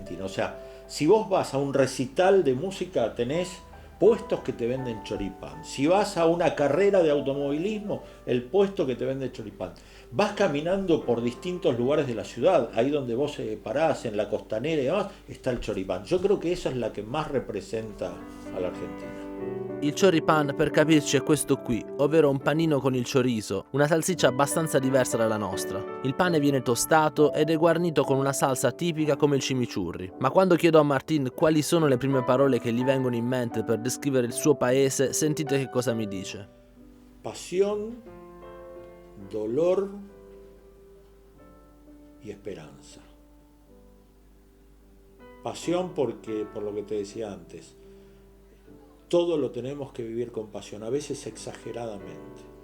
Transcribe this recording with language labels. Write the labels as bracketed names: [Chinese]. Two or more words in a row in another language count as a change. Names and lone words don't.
[Spanish] O sea, si vos vas a un recital de música, tenés puestos que te venden choripán. Si vas a una carrera de automovilismo, el puesto que te vende choripán. Vas caminando por distintos lugares de la ciudad, ahí donde vos parás, en la costanera y demás, está el choripán. Yo creo que esa es la que más representa a la Argentina. [Italian] Il choripán, per capirci, è questo qui, ovvero un panino con il chorizo, una salsiccia abbastanza diversa dalla nostra. Il pane viene tostato ed è guarnito con una salsa tipica come il chimichurri. Ma quando chiedo a Martín quali sono le prime parole che gli vengono in mente per descrivere il suo paese, sentite che cosa mi dice. [Spanish] Pasión, dolor y esperanza. Pasión porque, por lo que te decía antes, todo lo tenemos que vivir con pasión, a veces exageradamente.